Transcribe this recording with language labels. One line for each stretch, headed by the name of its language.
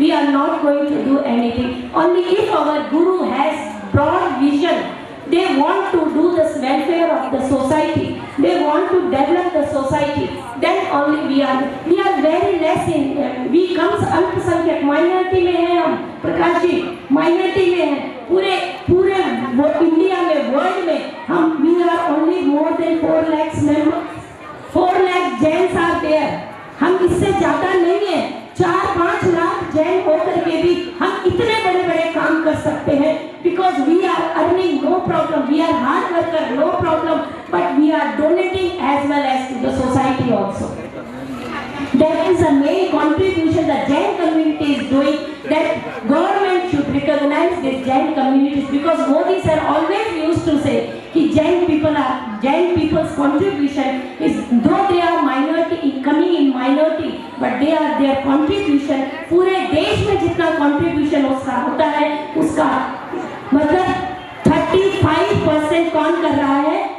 English: We are not going to do anything. Only if our Guru has broad vision, they want to do this welfare of the society, they want to develop the society, then only we are very less in, we comes
Hindi: अल्पसंख्यक minority में हैं
English: हम, प्रकाश जी माइनॉरिटी में हैं,
Hindi: पूरे पूरे India में, world में हम
English: We are only more than 4 lakh member, 4 lakh Jains are there.
Hindi: हम इससे ज्यादा नहीं है, 4-5 लाख जैन होकर के भी हम इतने बड़े बड़े काम कर सकते हैं,
English: Because we are earning no problem, we are hard worker no problem, but we are donating as well as to the society also. That is a main contribution the Jain community is doing, that government should recognize this Jain communities, because Modi sir always used to say कि Jain people's contribution is, though they are minority, coming in minority, but their contribution
Hindi: पूरे देश में जितना
English: contribution
Hindi: उसका होता है, उसका मतलब 35% कौन कर रहा है?